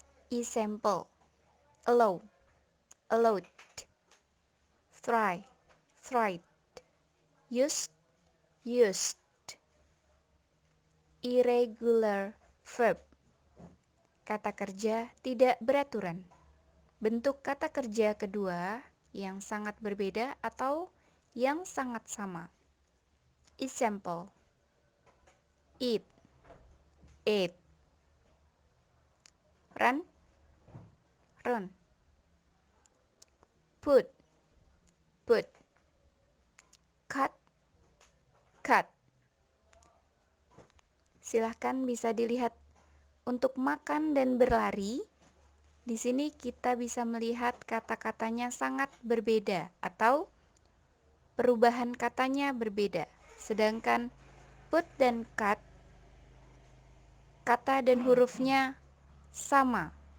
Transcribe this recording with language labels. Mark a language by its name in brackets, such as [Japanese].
[English] Example: allow, allowed, try, tried, used, used. Irregular verb, [Indonesian] kata kerja tidak beraturan. Bentuk kata kerja kedua yang sangat berbeda atau yang sangat sama. [English] Example: eat, ate, run, run, put, put, cut, cut. [Indonesian] Silahkan bisa dilihat untuk makan dan berlari. Di sini kita bisa melihat kata-katanya sangat berbeda atau perubahan katanya berbeda. Sedangkan put dan cut, kata dan hurufnya sama.